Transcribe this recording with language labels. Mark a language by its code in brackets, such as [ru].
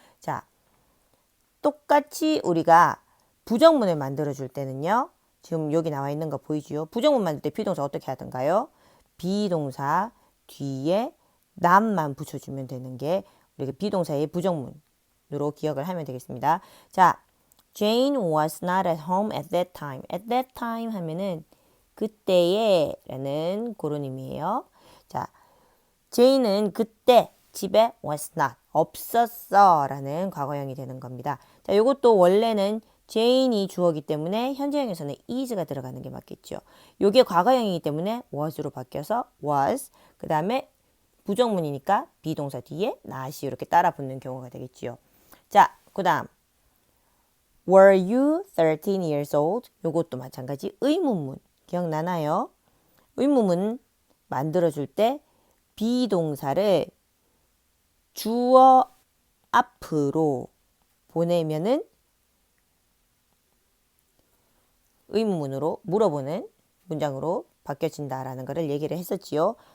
[ko] 자, 똑같이 우리가 부정문을 만들어 줄 때는요. 지금 여기 나와 있는 거 보이지요? 부정문 만들 때 비동사 어떻게 하던가요? 비동사 뒤에 남만 붙여주면 되는 게 우리가 비동사의 부정문으로 기억을 하면 되겠습니다. [en] 자, Jane was not at home at that time. At that time [ko] 하면은 그때에 라는 그런 의미예요. 자, Jane은 그때 집에 [en] was not [ko] 없었어 라는 과거형이 되는 겁니다. 자, 이것도 원래는 Jane이 주어기 때문에 현재형에서는 is가 들어가는 게 맞겠죠. 이게 과거형이기 때문에 was로 바뀌어서 was 그 다음에 부정문이니까 비동사 뒤에 not이 이렇게 따라 붙는 경우가 되겠지요. [en] 자, [ko] 그 다음 [en] Were you 13 years old? [ko] 요것도 마찬가지 의문문 기억나나요? 의문문 만들어줄 때 비동사를 주어 앞으로 보내면은 의문문으로 물어보는 문장으로 바뀌어진다라는 것을 얘기를 했었지요.